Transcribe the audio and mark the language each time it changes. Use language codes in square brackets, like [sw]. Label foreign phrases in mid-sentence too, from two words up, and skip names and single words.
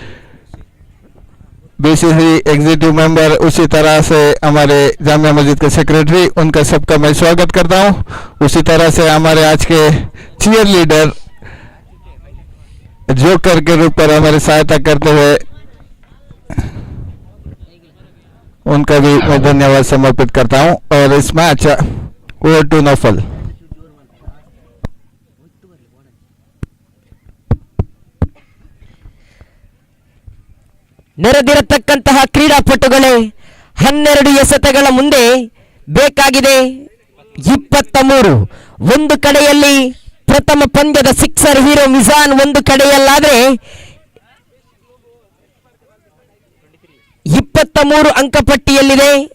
[hi] बीसीसी [en] executive member, [hi] उसी तरह से हमारे जामिया मस्जिद के सेक्रेटरी, उनका सबका मैं स्वागत करता हूं। उसी तरह से हमारे आज के [en] cheer leader [hi] जोकर के रूप पर हमारी सहायता करते हुए उनका भी मैं धन्यवाद समर्पित करता हूं। और इस मैच [en] over to [hi] नौफल। [kn] ನೆರೆದಿರತಕ್ಕಂತಹ ಕ್ರೀಡಾಪಟುಗಳೇ 12 ಎಸೆತಗಳ ಮುಂದೆ ಬೇಕಾಗಿದೆ 23. ಒಂದು ಕಡೆಯಲ್ಲಿ ಪ್ರಥಮ ಪಂದ್ಯದ [en] sixer hero [kn] ಮಿಜಾನ್ ಒಂದು ಕಡೆಯಲ್ಲಾದ್ರೆ 23 ಅಂಕಪಟ್ಟಿಯಲ್ಲಿದೆ.